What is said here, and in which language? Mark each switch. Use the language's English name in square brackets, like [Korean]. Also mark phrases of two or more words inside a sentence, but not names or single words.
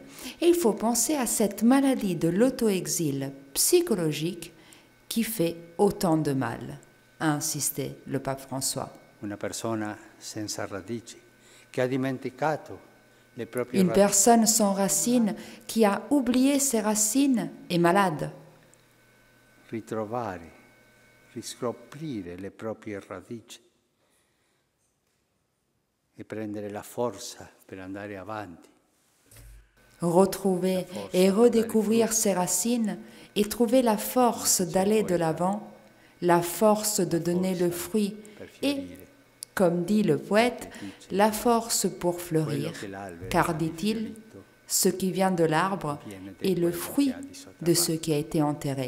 [French] Et il faut penser à cette maladie de l'auto-exil psychologique qui fait autant de mal, a insisté le pape François. Une personne sans racines qui a oublié ses racines est malade. [Italian] Ritrovare, riscoprire le proprie radici e prendere la forza per andare avanti. [French] Retrouver et redécouvrir ses racines et trouver la force d'aller de l'avant, la force de donner le fruit et, comme dit le poète, la force pour fleurir, car, dit-il, ce qui vient de l'arbre est le fruit de ce qui a été enterré.